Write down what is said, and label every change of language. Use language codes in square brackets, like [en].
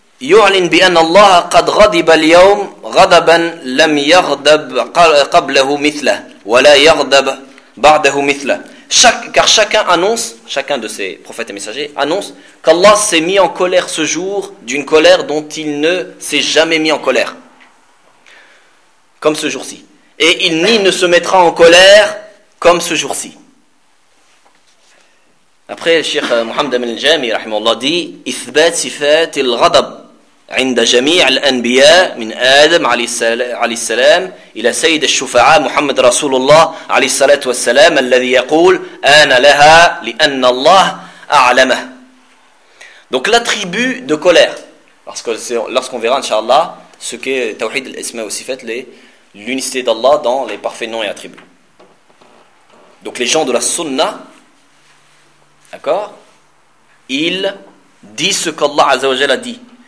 [ar] يعلن بأن الله قد غضب اليوم غضبا لم يغضب قبله مثله ولا يغضب بعده مثله. [fr] Car chacun annonce, chacun de ces prophètes et messagers annonce qu'Allah s'est mis en colère ce jour d'une colère dont il ne s'est jamais mis en colère. Comme ce jour-ci. Et il ni ne se mettra en colère comme ce jour-ci. Après, le Cheikh Mohammed Amin al-Jami, rahimahullah, dit « [ar] Ithbat sifat al-ghadab عند جميع الأنبياء من آدم عليه السلام إلى سيد الشفعاء محمد رسول الله عليه الصلاة والسلام الذي يقول أنا لها لأن الله أعلمه. [fr] Donc l'attribut de colère, parce que lorsqu'on verra inshallah ce que Tawhid al-Isma wa Sifat, l'unicité d'Allah dans les parfaits noms et attributs. Donc les gens de la Sunna, d'accord, ils disent ce qu'Allah Azza wa Jalla a dit.